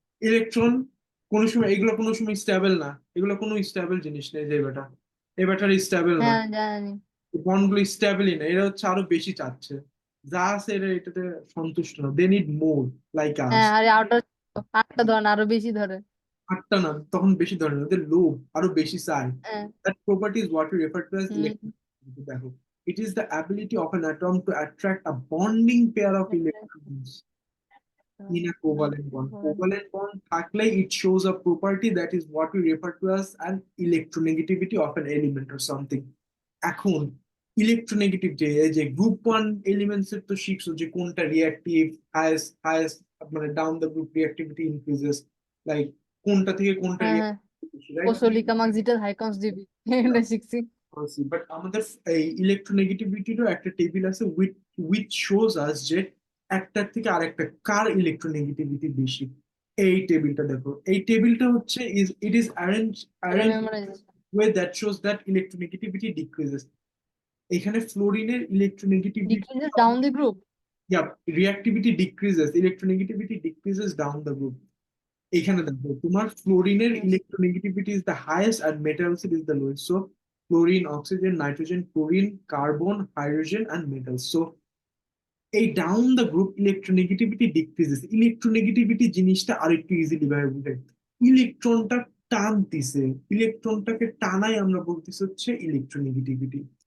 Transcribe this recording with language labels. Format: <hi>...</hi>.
<bn>Electron কোনো সময়, এগুলো কোনো সময় স্টেবল না, এগুলো কোনো স্টেবল জিনিস নেই, যে বেটা এ ব্যাটার স্টেবল না, হ্যাঁ, জানি। বন্ডগুলো স্টেবলই না, এরা হচ্ছে আরো বেশি চাচ্ছে, যা আছে এরা এটাতে সন্তুষ্ট না,</bn> <en>They need more, like us.</en> <bn>হ্যাঁ, আরে আটটা, আটটা ধরে না, আরো বেশি ধরে। আটটা না, তখন বেশি ধরে ওদের লোভ আরো বেশি চায়। হ্যাঁ।</bn> <en>That property is what we refer to as hmm. electronegativity.</en> <bn>দেখো,</bn> <en>it is the ability of an atom to attract a bonding pair of electrons in a covalent bond. Covalent bond থাকলে it shows a property that is what we refer to as an electronegativity of an element or something.</en> <bn>এখন electronegative যে এই যে group one elements এর তো শিখছো যে কোনটা reactive, highest highest মানে down the group reactivity increases, like কোনটা থেকে কোনটা হ্যাঁ, হ্যাঁ, রিঅ্যাক্টিভ, রাইট? ওসোলিকা মাক্সিটাল হাইকন্স ডিবি, এটা শিখছি। বাট আমাদের এই ইলেকট্রোনেগেটিভিটিরও একটা টেবিল আছে</bn> <en>which shows us</en> <bn>যে একটার থেকে আরেকটা কার ইলেকট্রোনেগেটিভিটি বেশি। এই টেবিলটা দেখো, এই টেবিলটা হচ্ছে ইট ইজ এটা</bn> <en>Arrange memorisation. Way that shows that electronegativity decreases.</en> <bn>এখানে ফ্লোরিনের electronegativity,</bn> <en>Decreases down the group. yeah, reactivity decreases, electronegativity decreases down the group.</en> <bn>এখানে দেখো তোমার ফ্লোরিনের electronegativity is the highest আর metals is the lowest.</bn> <en>So fluorine, oxygen, nitrogen, chlorine, carbon, hydrogen and metals. So এই down the group electronegativity decreases.</en> <bn>Electronegativity জিনিসটা আরেকটু easily ভাবে বুঝে, ইলেকট্রনটা টানতিছে, ইলেকট্রনটাকে টানাই আমরা বলতেছি হচ্ছে ইলেকট্রোনেগেটিভিটি।</bn>